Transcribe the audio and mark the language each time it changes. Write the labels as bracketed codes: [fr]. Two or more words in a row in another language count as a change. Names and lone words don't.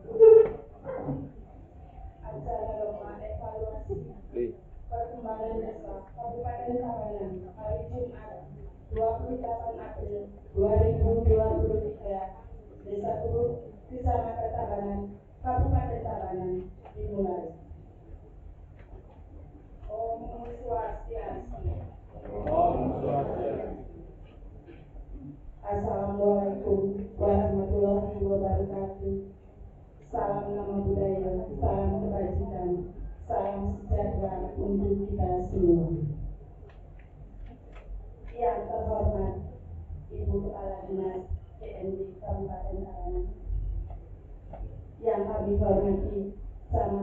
[id] Acara lomba evaluasi perkembangan desa Kabupaten Tabanan hari Jumat 28 April 2023, Desa Gubuk, Kecamatan Tabanan, Kabupaten Tabanan dimulai. [ban] Om Swastiastu. [ar] السلام عليكم ورحمة الله وبركاته. [id] Salam nama budaya, salam kebajikan, salam sejahtera untuk kita semua. Yang terhormat Ibu Kepala Dinas PND Kabupaten Tabanan, yang kami hormati Camat